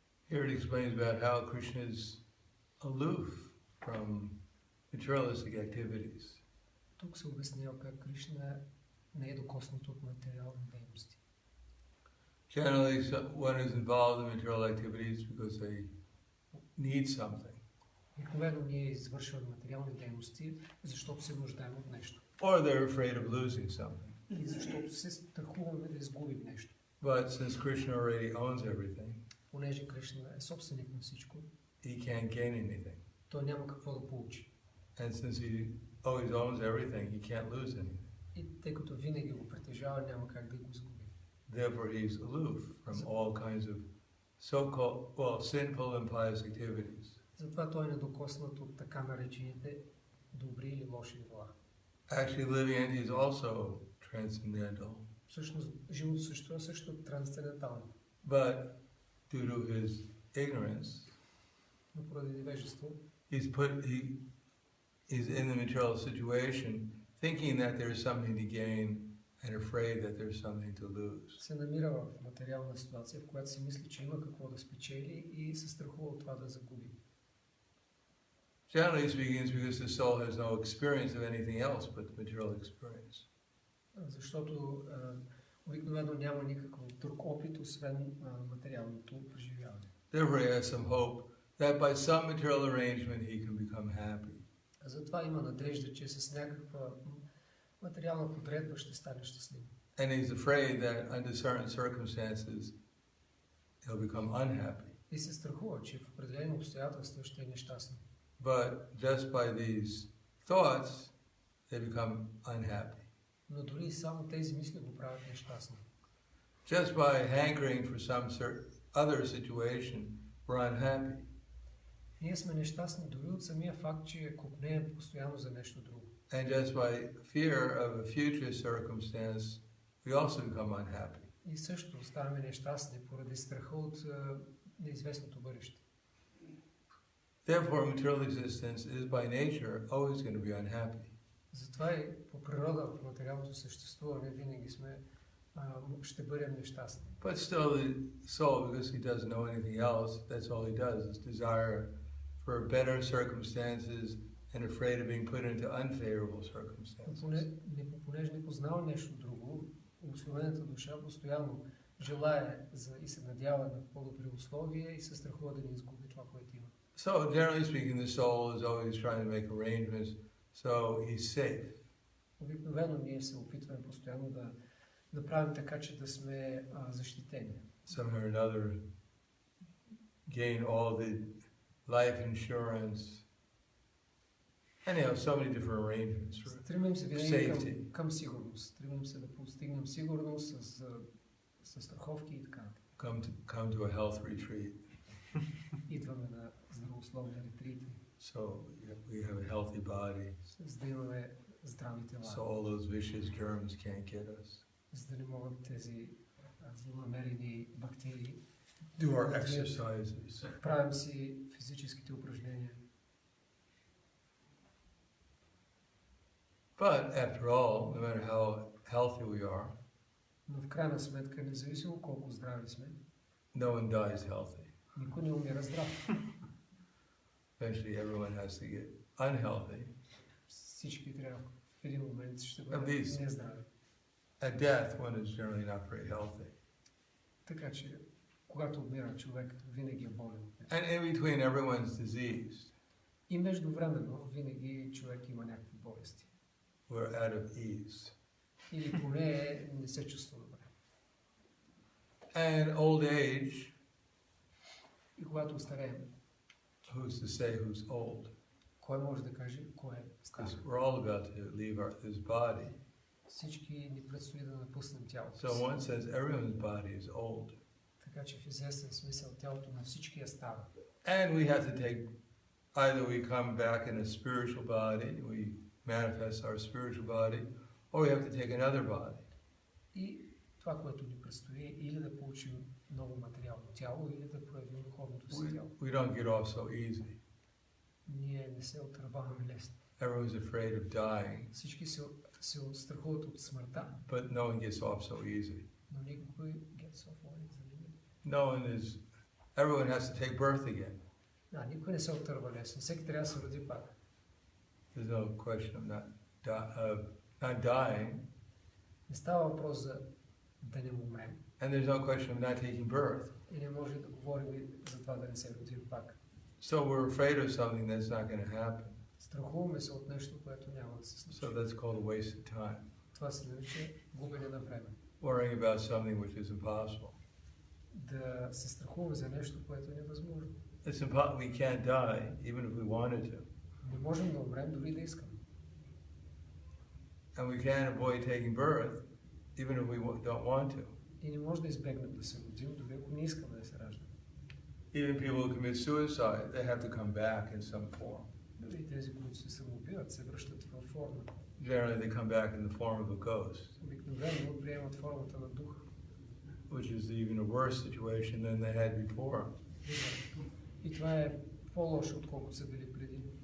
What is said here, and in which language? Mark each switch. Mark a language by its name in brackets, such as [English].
[English] Here it explains about how Krishna is aloof from materialistic activities. [Bulgarian] Тук се обяснява как Кришна не е докоснат от материални дейности. [English] Generally, one is involved in material activities because they need something. [Bulgarian] Обикновено ние извършваме материални дейности, защото се нуждаем от нещо. [English] Or they're afraid of losing something. [Bulgarian] Или защото се страхуваме да изгубим нещо. [English] But since Krishna already owns everything, [Bulgarian] Понеже Кришна е собственик на всичко, [English] he can't gain anything. [Bulgarian] той няма какво да получи. [English] And since he always owns everything, he can't lose anything. [Bulgarian] И тъй като винаги го притежава, няма как да го изгуби. [English] Therefore, he's aloof from all kinds of so-called, sinful and pious activities. [Bulgarian] Затова той е недокоснат от така наречените добри или лоши дела. [English] Actually, living is also transcendental. [Bulgarian] Всъщност, живото също е също трансцендентално. [English] But due to his ignorance, [Bulgarian] Но поради невежество, [English] he's in the material situation thinking that there's something to gain and afraid that there's something to lose. [Bulgarian] Се намира в материална ситуация, в която си мисли, че има какво да спечели и се страхува от това да загуби. [English] Generally speaking, it's because the soul has no experience of anything else but the material experience. [Bulgarian] Защото обикновено няма никакъв друг опит, освен материалното преживяване. [English] Therefore, he has some hope that by some material arrangement he can become happy. [Bulgarian] Затова има надежда, че с някаква материална подредба ще стане щастлив. [English] And he's afraid that under certain circumstances he'll become unhappy. [Bulgarian] И се страхува, че в определени обстоятелства ще е нещастен. [English] But just by these thoughts, they become unhappy. [Bulgarian] Но дори само тези мисли го правят нещастни. [English] Just by hankering for some other situation, we're unhappy. [Bulgarian] Ние сме нещастни дори от самия факт, че копнеем постоянно за нещо друго. [English] And just by fear of a future circumstance, we also become unhappy. [Bulgarian] И също ставаме нещастни поради страха от неизвестното бъдеще. [English] Therefore, material existence is by nature always going to be unhappy. [Bulgarian] Затова и по природа в материалното съществуване винаги ще бъдем нещастни. [English] But still, the soul, because he doesn't know anything else, that's all he does, is desire for better circumstances and afraid of being put into unfavorable circumstances. [Bulgarian] Понеже не познава нещо друго, обусловената душа постоянно желае и се надява на по-добри условия и се страхува да не изгуби това, което има. [English] So, generally speaking, the soul is always trying to make arrangements so he's safe. [Bulgarian] Обикновено ние се опитваме постоянно да направим така, че да сме защитени. [English] Somehow or another, gain all the life insurance. And you have so many different arrangements for [Bulgarian] Стремим се винаги [English] safety. [Bulgarian] към сигурност. Стремим се да постигнем сигурност с страховки и така. [English] Come to a health retreat. [Bulgarian] Идваме на здравословни ретрити. [English] So we have a healthy body. [Bulgarian] За да имаме здрави тела. [English] So all those vicious germs can't get us. [Bulgarian] За да не могат тези злонамерени бактерии. [English] Do our exercises. [Bulgarian] Правим си физическите упражнения. [English] But after all, no matter how healthy we are, [Bulgarian] Но в крайна сметка, независимо колко здрави сме, [English] no one dies healthy. [Bulgarian] никой не умира здрав. [English] Eventually everyone has to get unhealthy. [Bulgarian] Всички трябва в един момент ще [English] At [Bulgarian] бъдат [English] least. [Bulgarian] нездрави. [English] At death, one is generally not very healthy. [Bulgarian] Така че, когато умира човек, винаги е болен. [English] And in between, everyone's diseased. [Bulgarian] И междувременно, винаги човек има някакви болести. [English] We're out of ease. [Bulgarian] Или поне не се чувства добре. [English] And old age, [Bulgarian] И когато остареем, [English] who's to say who's old? [Bulgarian] кой може да каже кой е стар? [English] Because we're all about to leave this body. [Bulgarian] Всички ни предстои да напуснем тялото [English] So [Bulgarian] си. [English] in one sense, everyone's body is old. [Bulgarian] Така че в известен смисъл тялото на всички е старо. [English] And we have to take, either we come back in a spiritual body, we manifest our spiritual body, or we have to take another body. [Bulgarian] И това, което ни предстои, е или да получим ново материално тяло, или да проявим духовното си тяло. [English] We don't get off so easy. [Bulgarian] Ние не се отърваваме лесно. [English] Everyone's afraid of dying, [Bulgarian] Всички се страхуват от смъртта, [English] but no one gets off so easy. [Bulgarian] но никой [English] gets off on Everyone has to take birth again. [Bulgarian] Никой не се отърва лесно. Всеки трябва да се роди пак. [English] There's no question of not dying. [Bulgarian] Не става въпрос за да не умрем. [English] And there's no question of not taking birth. [Bulgarian] И не може да говорим за това да не се родим пак. [English] So we're afraid of something that's not going to happen. [Bulgarian] Страхуваме се от нещо, което няма да се случи. [English] So that's called a waste of time. [Bulgarian] Това се нарича губене на време. [English] Worrying about something which is impossible. [Bulgarian] Да се страхуваме за нещо, което е невъзможно. [English] It's impossible. We can't die even if we wanted to. [Bulgarian] Не можем да умрем, дори да искаме. [English] And we can't avoid taking birth even if we don't want to. [Bulgarian] И не може да избегнем да се родим, дори ако не искаме да се раждаме. [English] Even people who commit suicide, they have to come back in some form. [Bulgarian] Дори тези, които се самоубиват, се връщат във форма. [English] Generally, they come back in the form of a ghost, [Bulgarian] Обикновено приемат формата на дух. [English] which is even a worse situation than they had before. [Bulgarian] И това е по-лошо, отколкото са били преди.